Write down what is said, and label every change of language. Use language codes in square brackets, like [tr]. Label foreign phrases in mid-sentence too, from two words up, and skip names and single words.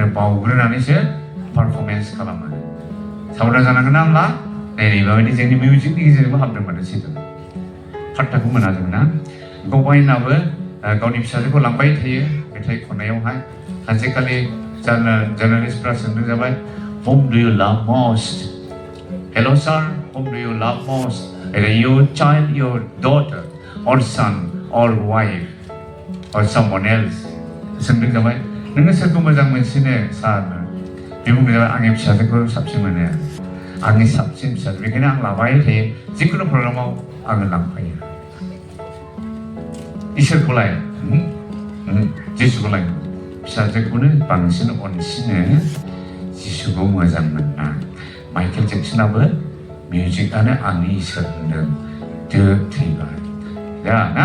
[brx] बावग्रोनानैसो पारफरमेन्स खालामो सावधान जानांगोन ना होमब्ला नैबेबायदि जोंनि मिउजिकनि गेजेरजोंबो हाबदों माथो सैतान फाट्टाखौ मोना जों ना गबाइनाबो गावनि फिसाजोखौ लांबाय थायो मेथाइ खननायावहाय सानसेखालि जार्नालिस्टफ्रा सोंदों जाबाय [en] whom do you love most hello sir whom do you love most either your child your daughter or son or wife or someone else [brx] सोंदों जाबाय नोङो सोरखौ मोजां मोनसिनो सारनो बे बुंदों जाबाय आंनि फिसाजोखौ साबसिन मोनो आंनि साबसिन फिसाजो बेखायनो आं लाबाय थायो जिखुनु प्रग्रामाव आङो लांफायो इसोरखौलाय जिसुखौलाय फिसाजोखौनो बांसिन अनसिनो जिसुखौ मोजां मोना माइकेल जेक्सनाबो मिउजिकआनो आंनि इसोर होनदों थैबाय दा ना